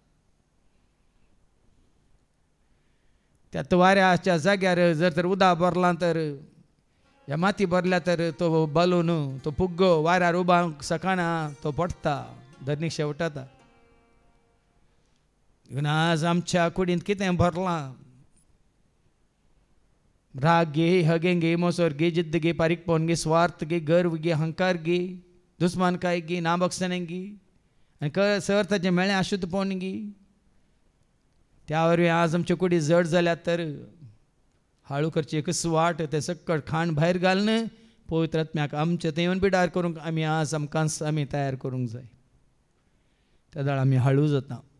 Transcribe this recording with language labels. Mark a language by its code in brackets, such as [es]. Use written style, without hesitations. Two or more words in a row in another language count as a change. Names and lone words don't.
[kok] त्यात वाऱ्याच्या जाग्यार जर तर उदक भरलां तर या माती भरल्या तर तो बलून तो पुग्गो वाऱ्यार उबावंक सकाळना तो पडटा, धरणीक शेवटाता. आज आमच्या कुडींत कितें भरलां, राग गे, हगे गे, मोसोर गे, जिद्द गे, पारीकपण गे, स्वार्थ गे, गर्व गे, अहंकार गे, दुस्मानकाय गे, नाबक्षणें गे, आनी सर्ताचें मेळ्ळें अशुद्धपण गे, त्या वरवीं आज आमचे कुडी जड जाल्यात. तर हाळू करची एकच वाट, ते सक्कळ खाण भायर घालन पवित्र आत्म्याक आमचें तें येवन बिडार करूंक आमी आज आमकां आमी तयार करूंक जाय. त्या दाळ आमी हाळू जाता.